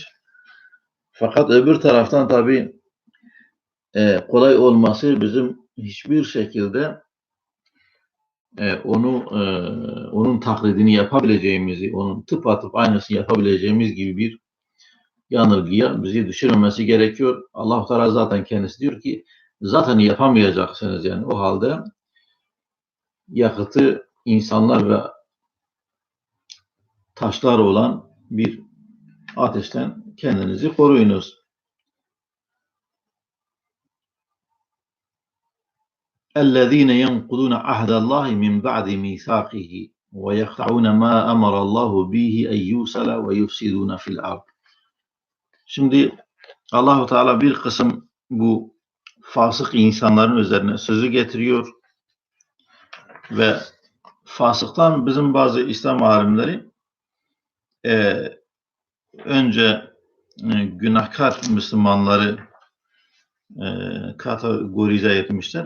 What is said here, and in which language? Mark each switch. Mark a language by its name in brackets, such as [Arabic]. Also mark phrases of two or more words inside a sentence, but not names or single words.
[Turkish] Fakat öbür taraftan tabii kolay olması bizim hiçbir şekilde onun taklidini yapabileceğimizi, onun tıpatıp aynısını yapabileceğimiz gibi bir yanılgıya bizi düşürmemesi gerekiyor. Allah-u Teala zaten kendisi diyor ki zaten yapamayacaksınız, yani o halde yakıtı insanlar ve taşlar olan bir ateşten kendinizi koruyunuz. [Arabic] اَلَّذ۪ينَ يَنْقُضُونَ عَهْدَ اللّٰهِ مِنْ بَعْدِ مِيثَاقِهِ وَيَقْطَعُونَ مَا أَمَرَ اللّٰهُ بِهِ اَنْ يُوصَلَ وَيُفْسِدُونَ فِي الْأَرْضِ. [Turkish] Şimdi Allah-u Teala bir kısım bu fasık insanların üzerine sözü getiriyor ve fasıktan bizim bazı İslam alimleri önce günahkar Müslümanları kategorize etmişler.